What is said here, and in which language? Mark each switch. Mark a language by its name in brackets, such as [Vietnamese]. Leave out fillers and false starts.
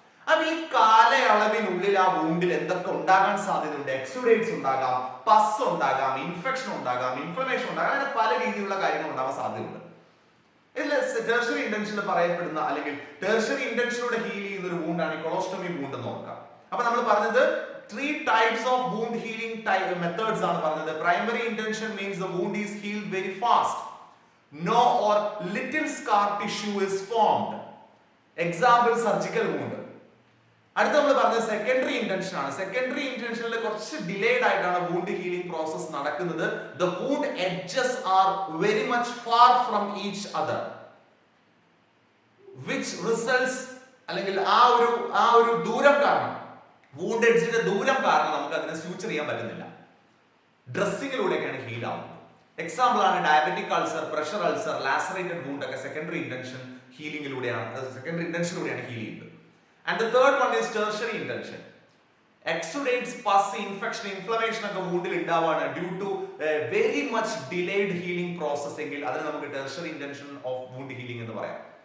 [Malayalam] അപ്പൊ ഈ കാലയളവിനുള്ളിൽ ആ വൂണ്ടിൽ എന്തൊക്കെ ഉണ്ടാകാൻ സാധ്യതയുണ്ട്, എക്സുഡേറ്റ്സ് ഉണ്ടാകാം, പസ് ഉണ്ടാകാം, ഇൻഫെക്ഷൻ ഉണ്ടാകാം, ഇൻഫ്ലമേഷൻ ഉണ്ടാകാം, അങ്ങനെ പല രീതിയിലുള്ള കാര്യങ്ങൾ ഉണ്ടാവാൻ സാധ്യതയുണ്ട്. ഇതിൽ ടെർഷ്യറി ഇന്റൻഷനിൽ പറയപ്പെടുന്ന അല്ലെങ്കിൽ ടെർഷ്യറി ഇന്റൻഷനിലൂടെ ഹീൽ ചെയ്യുന്ന ഒരു വൂണ്ടാണ് കൊളോസ്റ്റോമി വൂണ്ട് എന്ന് നോക്കാം. അപ്പൊ നമ്മൾ പറഞ്ഞത് [English] 3 types of wound healing methods [Malayalam] ആണ് പറഞ്ഞത്. [English] Primary intention means the wound is healed very fast. No or little scar tissue is formed. Example, surgical wound. [Malayalam] അടുത്ത നമ്മൾ പറഞ്ഞത് സെക്കൻഡറി ഇന്റൻഷൻ ആണ്. സെക്കൻഡറി ഇന്റൻഷനിൽ കുറച്ച് ഡിലേഡ് ആയിട്ടാണ് വൂണ്ട് ഹീലിംഗ് പ്രോസസ് നടക്കുന്നത്. [English] The wound edges are very much far from each other, which results [Malayalam] അല്ലെങ്കിൽ ആ ഒരു ദൂരം കാരണം വൂണ്ട് എഡ്ജിന്റെ ദൂരം കാരണം നമുക്ക് അതിനെ സ്യൂച്ചർ ചെയ്യാൻ പറ്റുന്നില്ല. ഡ്രസ്സിങ്ങിലൂടെയൊക്കെയാണ് ഹീൽ ആവുന്നത്. എക്സാമ്പിൾ ആണ് diabetic ulcer, pressure ulcer, ലാസറേറ്റഡ് wound ഒക്കെ സെക്കൻഡറി ഇന്റൻഷൻ ഹീലിംഗിലൂടെയാണ് ഹീൽ ചെയ്യുന്നത്. [English] And the third one is tertiary intention. [Malayalam] എക്സുഡേറ്റ്സ്, പസ്, infection, inflammation ഒക്കെ വൂണ്ടിൽ ഉണ്ടാവാണ് due to very much delayed healing process എങ്കിൽ അതിന് നമുക്ക് tertiary intention of wound healing എന്ന് പറയാം.